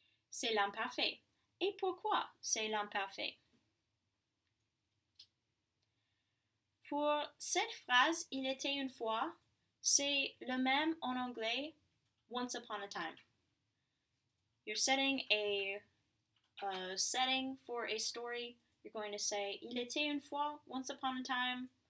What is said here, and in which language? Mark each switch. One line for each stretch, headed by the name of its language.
French: C'est l'imparfait. Et pourquoi c'est l'imparfait? Pour cette phrase, il était une fois, c'est le même en anglais,
English: once upon a time. You're setting a setting for a story. You're going to say,
French: il était une fois,
English: once upon a time.